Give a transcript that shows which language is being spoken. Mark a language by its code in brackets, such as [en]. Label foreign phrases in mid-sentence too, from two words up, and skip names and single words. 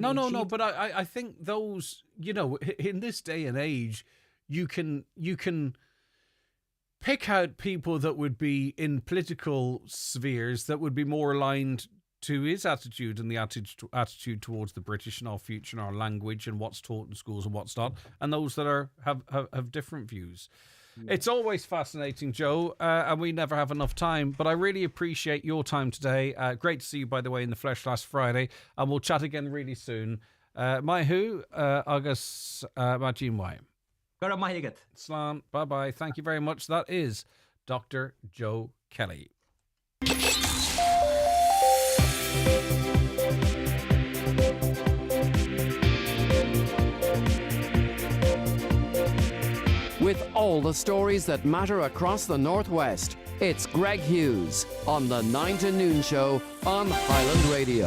[en] No, but I think those, in this day and age, you can pick out people that would be in political spheres that would be more aligned to his attitude and the attitude towards the British and our future and our language and what's taught in schools and what's not, and those that have different views. It's always fascinating, Joe, and we never have enough time, but I really appreciate your time today. Great to see you, by the way, in the flesh last Friday, and we'll chat again really soon. [ga] Mai hu, agus Majin Wai. Slán, [en] bye-bye. Thank you very much. That is Dr. Joe Kelly. With all the stories that matter across the Northwest, it's Greg Hughes on the 9 to Noon Show on Highland Radio.